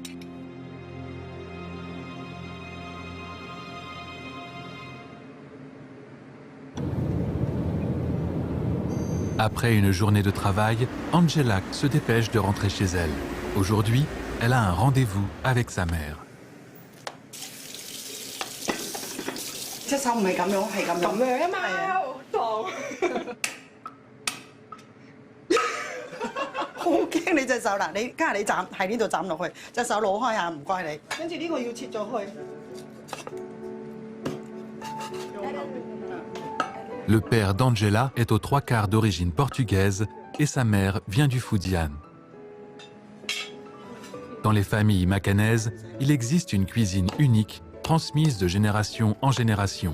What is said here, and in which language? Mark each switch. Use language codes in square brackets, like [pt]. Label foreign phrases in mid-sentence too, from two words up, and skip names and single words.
[fr] Après une journée de travail, Angela se dépêche de rentrer chez elle. Aujourd'hui, elle a un rendez-vous avec sa mère. [yue] 隻手唔係咁樣，係咁樣。咁樣啊嘛，當好驚你隻手嗱，你家下你斬喺呢度斬落去，隻手攞開下，唔該你。跟住呢個要切咗去。 [fr] Le père d'Angela est aux 3/4 d'origine portugaise et sa mère vient du Fujian. Dans les familles macanaises, il existe une cuisine unique, transmise de génération en génération.